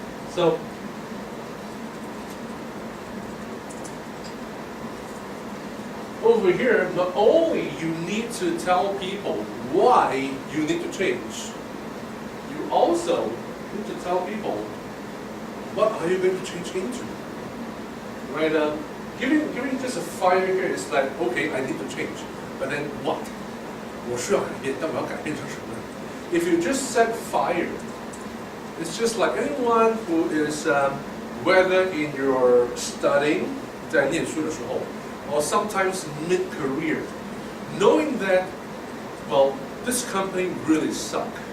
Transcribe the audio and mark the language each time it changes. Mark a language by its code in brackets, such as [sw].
[en] So over here, not only you need to tell people why you need to change, you also need to tell people what are you going to change into. Right? Giving just a fire here is like, okay, I need to change, but then what? [zh] 我需要改变，但我要改变成什么？ [en] If you just set fire, it's just like anyone who is whether in your studying [zh] 在念书的时候 [en] or sometimes mid-career, knowing that, well, this company really suck.